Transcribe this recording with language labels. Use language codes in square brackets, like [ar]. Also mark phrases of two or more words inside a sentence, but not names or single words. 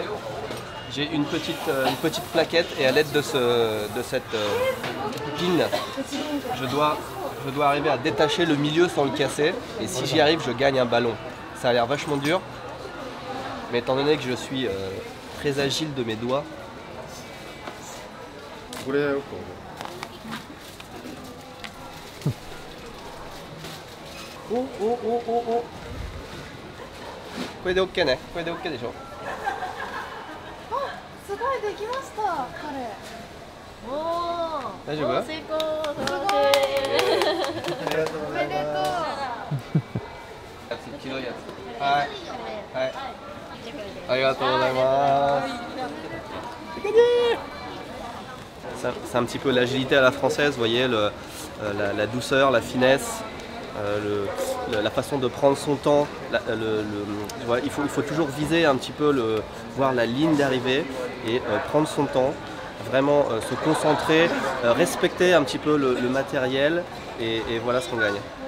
[fr] J'ai une petite plaquette et à l'aide de cette pin, je dois arriver à détacher le milieu sans le casser. Et si j'y arrive, je gagne un ballon. Ça a l'air vachement dur. Mais étant donné que je suis très agile de mes doigts. Oh oh oh oh oh. [ja] これで OK ね。これで OK でしょ。すごいできました彼。大丈夫？成功。すごい。おめでとう。黄色いやつ。はいはい。ありがとうございます。 [fr] C'est un petit peu l'agilité à la française, vous voyez, la douceur, la finesse, la façon de prendre son temps. Il faut toujours viser un petit peu, voir la ligne d'arrivée et prendre son temps, vraiment se concentrer, respecter un petit peu le matériel et voilà ce qu'on gagne.